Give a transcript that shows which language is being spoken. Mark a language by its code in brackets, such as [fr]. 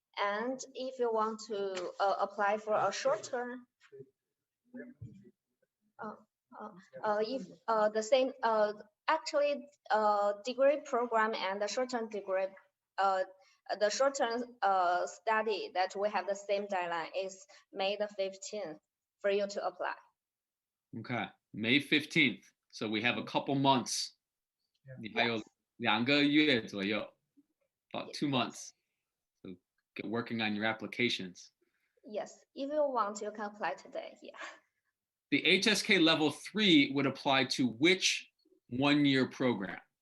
[en] And if you want to apply for a short term, if the same, actually, degree program and the short-term degree, the short-term study that we have the same deadline is May the 15th for you to apply. Okay, May 15th. So we have a couple months. [zh] 你还有2个月左右, [en] about 2 months. So get working on your applications. Yes, if you want, you can apply today. Yeah. The HSK level 3 would apply to which one-year program?